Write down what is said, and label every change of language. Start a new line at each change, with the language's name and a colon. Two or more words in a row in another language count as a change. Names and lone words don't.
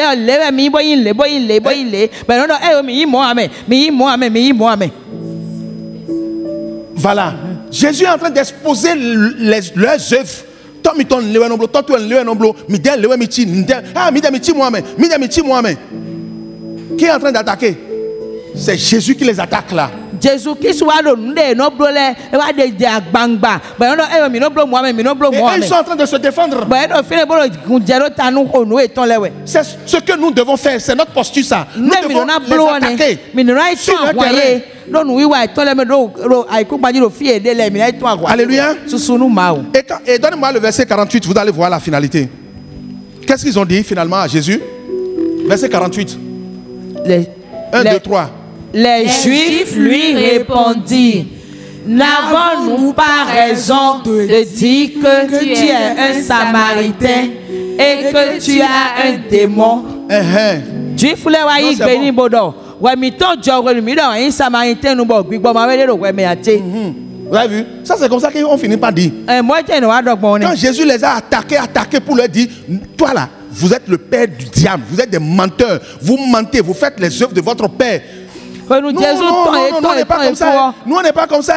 French: voilà. Jésus est en train d'exposer leurs œuvres. Qui est en train d'attaquer? C'est Jésus qui les attaque là.
Fon: Jésus
French: qui soit
Fon: le no blole e wa de agbangba ba no e mi no blo mo ame mi no blo mo ame.
French: Ils sont en train de se défendre. C'est ce que nous devons faire, c'est notre posture ça. Nous devons les attaquer. Alléluia. Et donnez-moi le verset 48, vous allez voir la finalité. Qu'est-ce qu'ils ont dit finalement à Jésus? Verset 48. 1, 2, 3. Les Juifs lui répondirent, n'avons-nous pas raison de dire que tu es un Samaritain et que tu as un démon?
Fon: Juif le wa yi gbe ni bodo wa mi ton jo we mi do un Samaritain nu bo gbigbo ma we le ro we me ate.
French: Vous avez vu? Ça c'est comme ça qu'on finit par dire. Quand Jésus les a attaqués pour leur dire, toi là, vous êtes le père du diable, vous êtes des menteurs, vous mentez, vous faites les œuvres de votre père. Non, on n'est pas comme ça. Nous, on n'est pas comme ça.